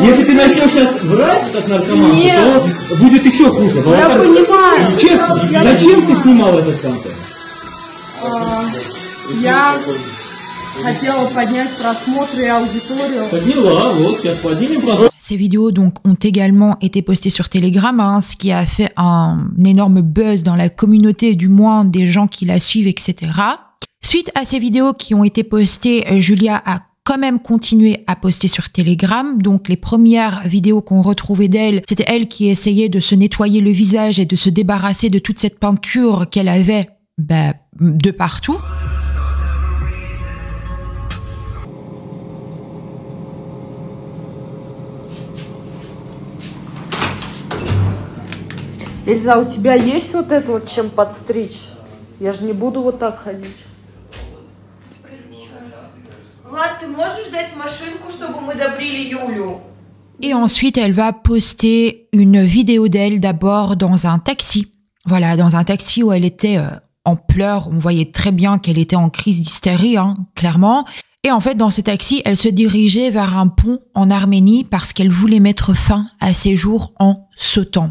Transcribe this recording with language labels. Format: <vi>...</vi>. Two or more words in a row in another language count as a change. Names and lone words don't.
<ru>Если ты начнешь сейчас врать, как наркоманка, Нет. то будет еще хуже. Я понимаю. Честно, зачем ты снимал этот контент? Я хотела поднять просмотры et аудиторию. Подняла, вот, сейчас поднимем просмотр.</ru> <fr>Ces vidéos donc ont également été postées sur Telegram, hein, ce qui a fait un énorme buzz dans la communauté, du moins des gens qui la suivent, etc. Suite à ces vidéos qui ont été postées, Julia a quand même continué à poster sur Telegram. Donc les premières vidéos qu'on retrouvait d'elle, c'était elle qui essayait de se nettoyer le visage et de se débarrasser de toute cette peinture qu'elle avait de partout.</fr> <ru>Эльза, у тебя есть вот это вот чем подстричь? Я же не буду вот так ходить. Влад, ты можешь дать машинку, чтобы мы добрили Юлю?</ru> <fr>Et ensuite, elle va poster une vidéo d'elle d'abord dans un taxi. Voilà, dans un taxi où elle était en pleurs. On voyait très bien qu'elle était en crise d'hystérie, hein, clairement. Et en fait, dans ce taxi, elle se dirigeait vers un pont en Arménie parce qu'elle voulait mettre fin à ses jours en sautant.</fr>